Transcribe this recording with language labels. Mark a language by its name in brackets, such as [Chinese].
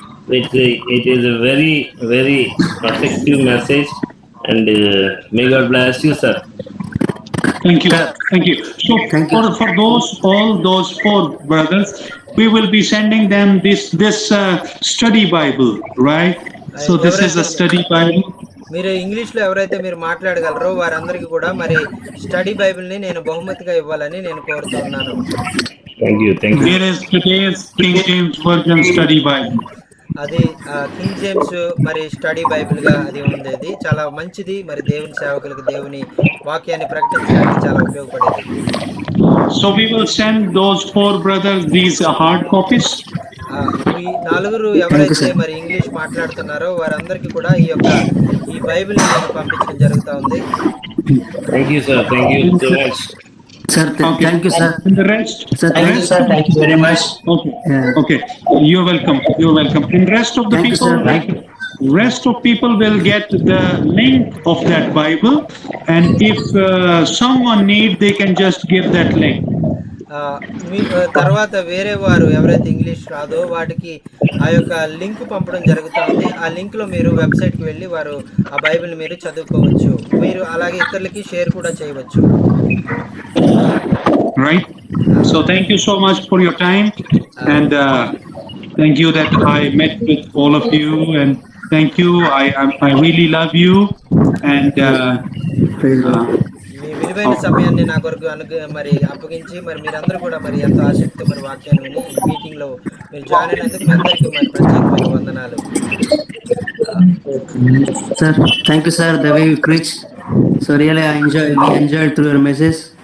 [English] It is a very effective message, and may God bless you, sir. Thank you. So for all those 4 brothers, we will be sending them this study Bible, right? So this is a study Bible. [Telugu] మీరు ఇంగ్లీష్లో ఎవరైతే మీరు మాట్లాడగలరో వారందరికీ కూడా మరి study బైబిల్ని నేను బహుమతిగా ఇవ్వాలని నేను కోరుతున్నాను. [English] Thank you. Here is today's King James Version study Bible. [Telugu] అది కింగ్ జేమ్స్ మరి స్టడీ బైబిల్గా అది ఉంది. అది చాలా మంచిది. మరి దేవుని సేవకులకు దేవుని వాక్యాన్ని ప్రకటించడానికి చాలా ఉపయోగపడేది. [English] So we will send those 4 brothers these hard copies. [Telugu] ఈ 4 ఎవరైతే మరి ఇంగ్లీష్ మాట్లాడుతున్నారో వారందరికీ కూడా ఈ బైబిల్ నేను పంపించడం జరుగుతూ ఉంది. [English] Thank you, sir. Thank you so much. Sir, Okay. thank you, sir. And the rest? Sir, Thank you, sir. Thank you very much. Okay. Yeah. Okay. You're welcome. You're welcome. And rest of the Thank you, people, sir. Thank rest of people will get the link of that Bible. And if someone need, they can just give that link. [Telugu] మీ తర్వాత వేరే వారు ఎవరైతే English రాదో వాటికి ఆ యొక్క link పంపడం జరుగుతుంది. ఆ లింక్లో మీరు వెబ్సైట్కి వెళ్ళి వారు ఆ బైబిల్ని మీరు చదువుకోవచ్చు. మీరు అలాగే ఇతరులకి షేర్ కూడా చేయవచ్చు. [English] Right. So thank you so much for your time. And thank you that I met with all of you. And thank you. I really love you. And [Telugu] మీ విలువైన సమయాన్ని నా కొరకు మరి అప్పగించి మరి మీరందరూ కూడా మరి ఎంతో ఆసక్తి మరి వాక్యాన్ని విని ఈ మీటింగ్లో మీరు జాయిన్ అయినందుకు మీ అందరికీ మరి ప్రత్యేకమైన వందనాలు. [English] Sir, thank you, sir. The way you preach, so really we enjoyed through your message.